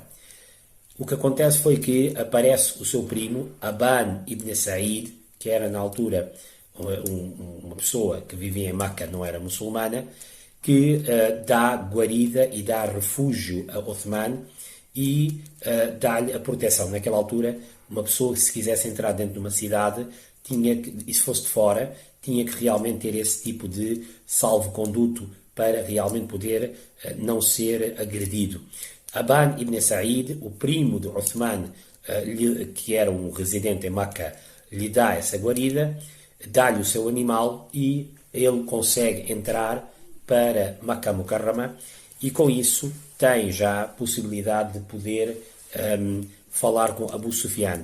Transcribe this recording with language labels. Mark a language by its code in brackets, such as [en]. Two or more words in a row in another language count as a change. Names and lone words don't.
[pt] O que acontece foi que aparece o seu primo, Aban ibn Sa'id, que era na altura uma pessoa que vivia em Makkah, não era muçulmana, que dá guarida e dá refúgio a Uthman e dá-lhe a proteção. Naquela altura, uma pessoa que se quisesse entrar dentro de uma cidade, e se fosse de fora, tinha que realmente ter esse tipo de salvo-conduto para realmente poder não ser agredido. Aban ibn Sa'id, o primo de Uthman, que era um residente em Makkah, lhe dá essa guarida, dá-lhe o seu animal e ele consegue entrar para Makkah Mukarrama e com isso tem já a possibilidade de poder falar com Abu Sufyan.